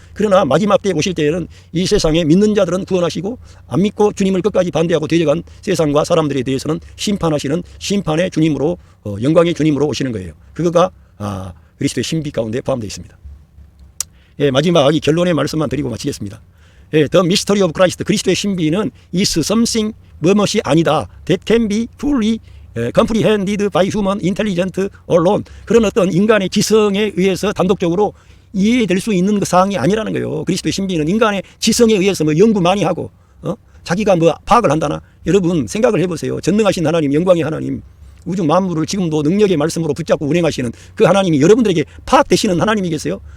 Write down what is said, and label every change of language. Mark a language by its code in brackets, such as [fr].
[ko] 그러나 마지막 때 오실 때에는 이 세상에 믿는 자들은 구원하시고 안 믿고 주님을 끝까지 반대하고 대적한 세상과 사람들에 대해서는 심판하시는 심판의 주님으로, 영광의 주님으로 오시는 거예요. 그거가 그리스도의 신비 가운데 포함되어 있습니다. 마지막 이 결론의 말씀만 드리고 마치겠습니다. [en] The mystery of Christ, [ko] 그리스도의 신비는 [en] is something, [ko] 무엇이 아니다. [en] That can be fully comprehended by human intelligence alone. [ko] 그런 어떤 인간의 지성에 의해서 단독적으로 이해될 수 있는 그 사항이 아니라는 거예요. 그리스도의 신비는 인간의 지성에 의해서 뭐 연구 많이 하고 자기가 뭐 파악을 한다나. 여러분 생각을 해보세요. 전능하신 하나님, 영광의 하나님, 우주 만물을 지금도 능력의 말씀으로 붙잡고 운행하시는 그 하나님이 여러분들에게 파악되시는 하나님이겠어요?